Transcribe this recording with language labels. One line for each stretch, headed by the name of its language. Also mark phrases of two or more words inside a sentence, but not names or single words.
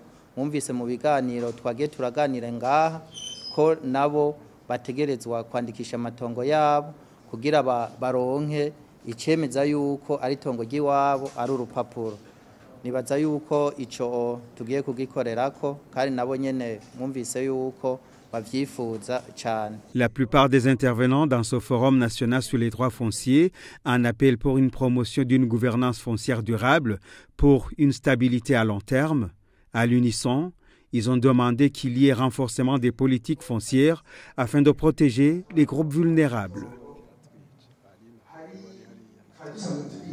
Rundi: Mwumvise mu biganiro twagiye turaganira ngaha ko nabo bategerezwa kwandikisha amatongo yabo kugira baronke icemeza yuko ari itongo ry'iwabo ari urupapuro. Nibaza yuko ico tugiye kugikorerako kandi nabo nyene mwumvise yuko bavyifuza cyane.
French: La plupart des intervenants dans ce forum national sur les droits fonciers en appellent pour une promotion d'une gouvernance foncière durable pour une stabilité à long terme. À l'unisson, ils ont demandé qu'il y ait renforcement des politiques foncières afin de protéger les groupes vulnérables.